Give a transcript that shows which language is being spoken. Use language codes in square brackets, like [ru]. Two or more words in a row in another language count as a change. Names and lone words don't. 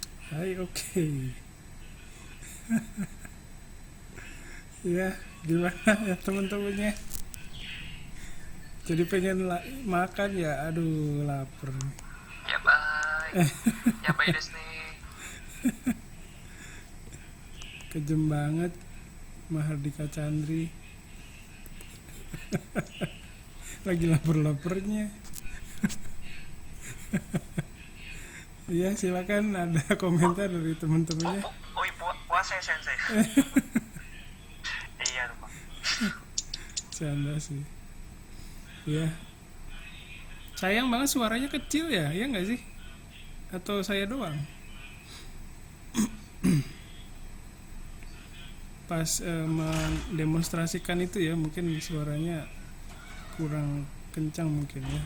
[id] Hai, oke. Ya, gimana ya teman-temannya? Jadi pengen makan ya, aduh lapar. [ja] やばい。やばいですね。 [id] Kejem banget Mahardika Chandri. Lagi lapar-laparnya. Iya, silakan ada komentar dari teman-temannya. [ja] おい、ボアセン先生。 [id] iya lupa. Canda sih. Ya. Sayang banget suaranya kecil ya, ya nggak sih? Atau saya doang? Pas mendemonstrasikan itu ya, mungkin suaranya kurang kencang mungkin ya.